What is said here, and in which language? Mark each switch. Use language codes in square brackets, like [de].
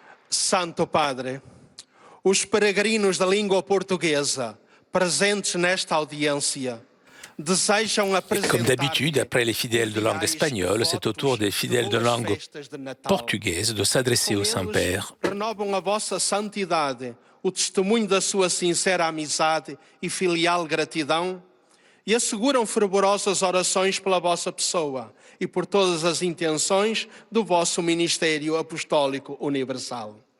[pt] Santo Padre, os peregrinos da língua portuguesa presentes nesta audiência desejam apresentar. [fr] Comme d'habitude, après les fidèles de langue espagnole, c'est au tour des fidèles de langue portugaise de s'adresser au Saint-Père. [pt] Renovam a vossa santidade, o testemunho da sua sincera amizade e filial gratidão e asseguram fervorosas orações pela vossa pessoa e por todas as intenções do vosso ministério apostólico universal.